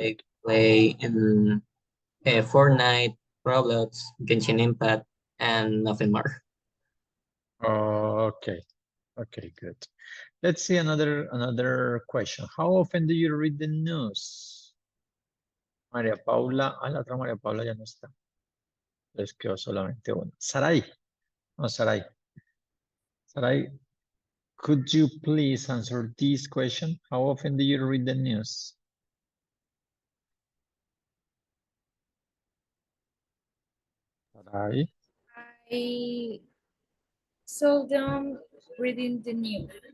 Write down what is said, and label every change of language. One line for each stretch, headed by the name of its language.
English: like play in Fortnite, Roblox, Genshin Impact, and nothing more. Okay. Okay, good. Let's see another question. How often do you read the news?
Spanish: María Paula, la otra María Paula ya no está. Les quedó solamente una. Sarai. No, Sarai.
English: Sarai, could you please answer this question? How often do you read the news? Sarai. I seldom reading the news.